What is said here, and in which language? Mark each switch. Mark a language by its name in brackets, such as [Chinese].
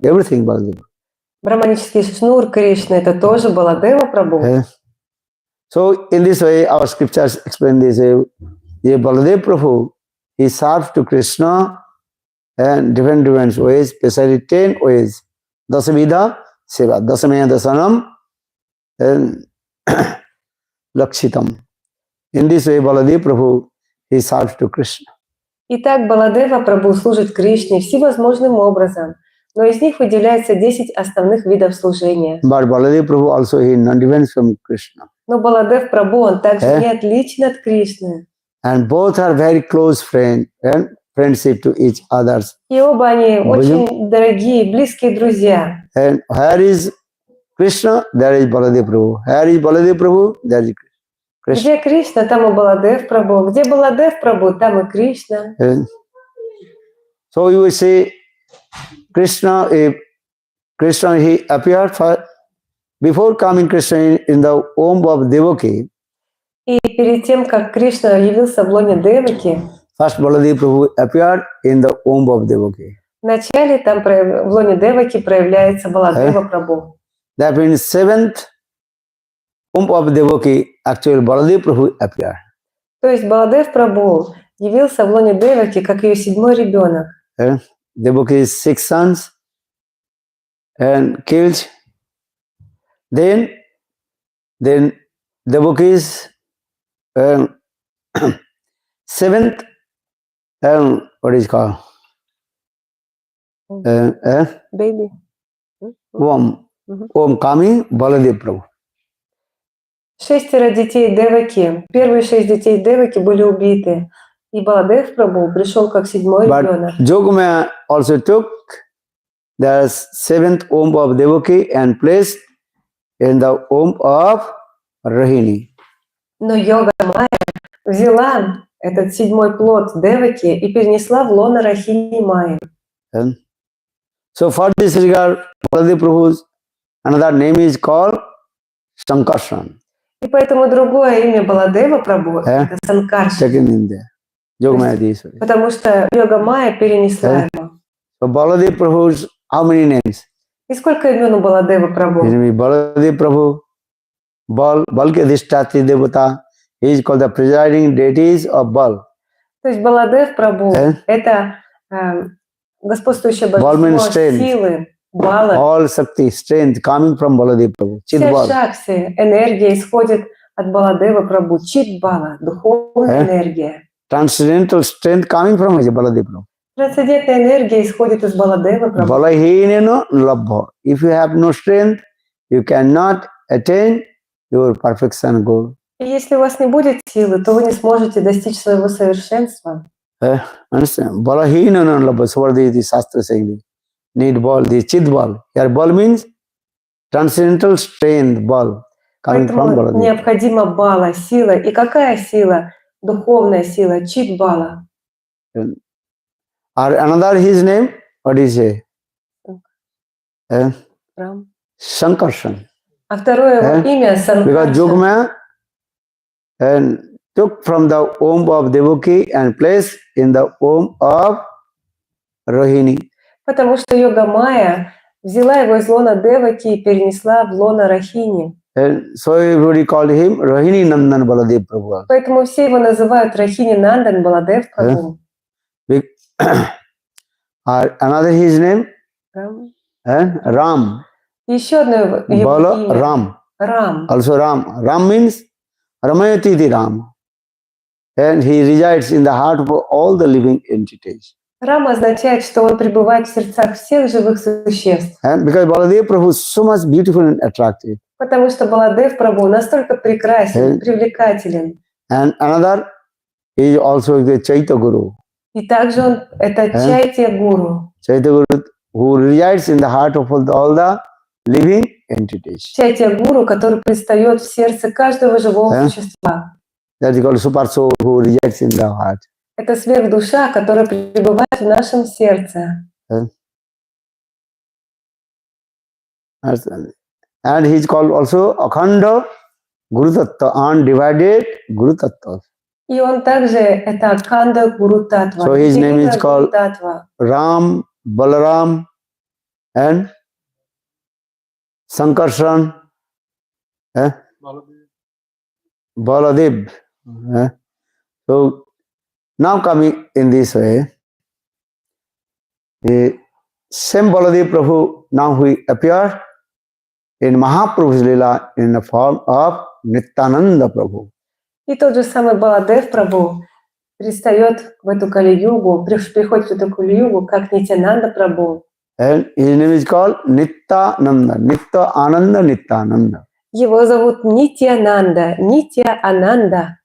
[English] Everything Balladeva. [Russian] Браманический шнур Кришны – это тоже Баладева Прабху. [English] So in this way, our scriptures explain this. Balladeva Prabhu, he serves to Krishna and different ways, especially 10 ways. [Sanskrit] Dasavidha seva, dasamaya dasanam, and lakshitam. [English] In this way, Balladeva Prabhu, he serves to Krishna. [Russian] Итак, Баладева Прабху служит Кришне всевозможным образом, но из них выделяется 10 основных видов служения. [English] But Balladeva Prabhu also, he is not different from Krishna. [Russian] Но Баладев Прабху, он также не отличен от Кришны. [English] And both are very close friends and friendship to each others. [Russian] И оба они очень дорогие, близкие друзья. [English] And where is Krishna, there is Balladeva Prabhu. Where is Balladeva Prabhu, there is Krishna. [Russian] Где Кришна, там и Баладев Прабху. Где Баладев Прабху, там и Кришна. [English] And so you will say, Krishna, he appeared before coming Krishna in the womb of Devaki. [Russian] И перед тем, как Кришна явился в лоне Деваки, [English] First Balladeva Prabhu appeared in the womb of Devaki. [Russian] вначале там в лоне Деваки проявляется Баладева Прабху. [English] That means seventh womb of Devaki, actually Balladeva Prabhu appeared. [Russian] То есть Баладев Прабху явился в лоне Деваки как ее 7-й ребенок. [English] Devaki's 6 sons and killed. Then Devaki's 7th, what is called? Baby. Om Kami Balladeva Prabhu. [Russian] 6 детей Деваки. Первые 6 детей Деваки были убиты. И Баладев Прабху пришел как 7-й ребенок. [English] Jogmaya also took the seventh womb of Devaki and placed in the womb of Rahini. [Russian] Но йога Майя взяла этот седьмой плод Деваки и перенесла в лоно Рахини Майи. [English] And so for this regard, Baladev Prabhu's another name is called Sankarshan. [Russian] И поэтому другое имя Баладева Прабху это Санкаршан. [English] Taken in there. Yogamaya Dishwari. [Russian] Потому что йога Майя перенесла его. [English] So Baladev Prabhu's how many names? [Russian] И сколько имен у Баладева Прабху? [English] His name is Baladev Prabhu, [Hindi] Bal ke Adhishthatri Devata. [English] He is called the presiding deities of Bal. [Russian] То есть Баладев Прабху это господствующее божество силы, Бала. [English] All Shakti, strength coming from Baladev Prabhu. Chit [Russian] Все [English] Bal. [Russian] шакти, энергия исходит от Баладева Прабху. Чит Бала, духовная энергия. [English] Transcendental strength coming from Baladev Prabhu. [Russian] Трансцендентная энергия исходит из Баладева Прабху. [Sanskrit] Balahineno labha. [English] If you have no strength, you cannot attain your perfection goal. [Russian] И если у вас не будет силы, то вы не сможете достичь своего совершенства. [English] Understand? [Sanskrit] Balahineno labha. [English] So the Shastra saying, need ball, the chit ball. Here ball means transcendental strength, ball coming from [Russian] Поэтому [English] Baladev. [Russian] необходима Бала, сила. И какая сила? Духовная сила, чит Бала. [English] Or another his name, what is it? Sankarshan. [Russian] А второе его имя [English] Because [Russian] Санкаршан. [English] Yogamaya and took from the womb of Devaki and placed in the womb of Rohini. [Russian] Потому что йога Майя взяла его из лона Деваки и перенесла в лоно Рахини. [English] And so everybody called him Rohini Nandan Baladev Prabhu. [Russian] Поэтому все его называют Рахини Нандан Баладев Прабху. [English] Another his name, Ram. [Russian] Еще одно его [English] Bala [Russian] имя. [English] Ram. [Russian] Рам. [English] Also Ram. Ram means Ramayati the Ram. And he resides in the heart of all the living entities. [Russian] Рам означает, что он пребывает в сердцах всех живых существ. [English] And because Baladev Prabhu is so much beautiful and attractive. [Russian] Потому что Баладев Прабху настолько прекрасен, привлекателен. [English] And another is also the Chaitya Guru. [Russian] И также он это Чайтя Гуру. [English] Chaitya Guru who resides in the heart of all the living entities. [Russian] Чайтя Гуру, который предстает в сердце каждого живого существа. [English] That is called Super Soul who resides in the heart. [Russian] Это сверхдуша, которая пребывает в нашем сердце. [English] And he is called also Akhanda Guru Tattva, undivided Guru Tattva. [Russian] И он также это Акханда Гуру Татва. [English] So his name is called Ram, Balaram, and Sankarshan, Baladev. So now coming in this way, the same Baladev Prabhu now he appeared in Mahaprabhu's Lila in the form of Nityananda Prabhu. [Russian] И тот же самый Баладев Прабху предстает в эту Кали-югу, приходит в эту Кали-югу, как Нитьянанда Прабху. [English] And his name is called Nityananda, Nitya Ananda Nityananda. [Russian] Его зовут Нитьянанда, Нитья Ананда.